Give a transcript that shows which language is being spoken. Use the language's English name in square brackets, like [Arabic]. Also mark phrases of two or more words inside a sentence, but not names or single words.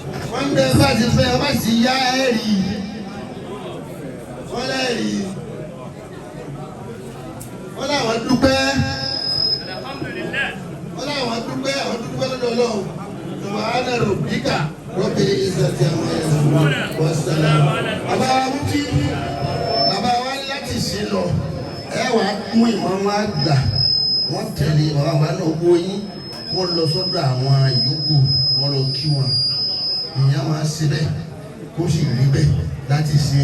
[Yoruba] Wọ́n ń bẹ bá ti fẹ́, bá sì yá ẹ rí. Wọ́n lè rí. Wọ́n láwọn dúpẹ́. Alhamdulillah. Wọ́n láwọn dúpẹ́, àwọn dúpẹ́ lọ́dọ̀ Ọlọ́run. [Arabic] سبحان ربك رب العزة عما يصفون. وسلام. [Yoruba] Bàbá wa mú kí bàbá wa ní láti ṣe lọ. Ẹ wàá mú ìmọ̀ wọn gbà. Wọ́n tẹ̀lé bàbá wa náà owó yín. Wọ́n lọ sọ́dọ̀ àwọn yòókù. Wọ́n lọ kí wọn. Ìyá wa ṣe bẹ́ẹ̀. Kó sì rí bẹ́ẹ̀ láti ṣe.